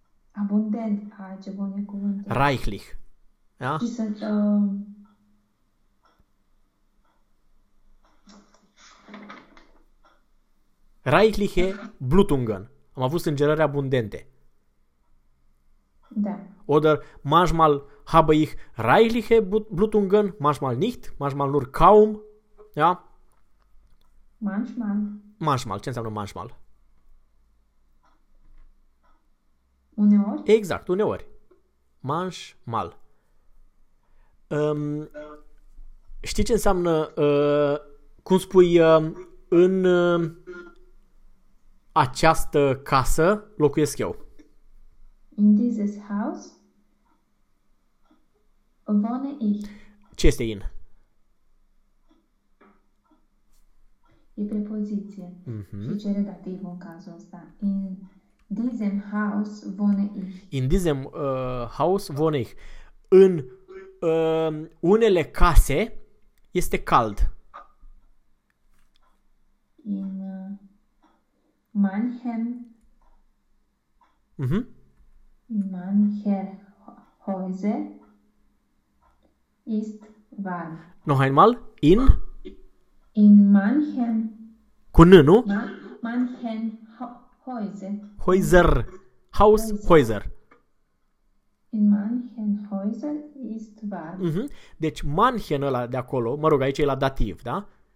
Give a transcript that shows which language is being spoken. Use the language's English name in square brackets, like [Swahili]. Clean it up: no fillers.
[Romanian] Abundent, ce bun e cuvântul. [German] Reichlich. Da? [Romanian] Și sunt... [German] Reichliche Blutungen. [Romanian] Am avut sângerări abundente. Da. [German] Oder manchmal habe ich reichliche Blutungen, manchmal nicht, manchmal nur kaum. Ja? Manchmal. [Romanian] Manchmal. Ce înseamnă manchmal? Uneori. Exact, uneori. Manchmal. Știi ce înseamnă, cum spui, în... această casă locuiesc eu. [English] In this house [German] wohne ich. [Romanian] Ce este in? E prepoziție. Și cere dativ în cazul ăsta. [German] In diesem Haus wohne ich. In diesem Haus wohne ich. [Romanian] În unele case este cald. [German] In manchen mancher Häuser ist warm. Noch einmal, in? In manchen. [Romanian] Cu n, nu? [German] Manchen Häuser. Häuser. Haus, Häuser. In manchen Häuser ist warm. Mm-hmm. [Romanian] Deci manchen ăla de acolo, mă rog, aici e la dativ, da?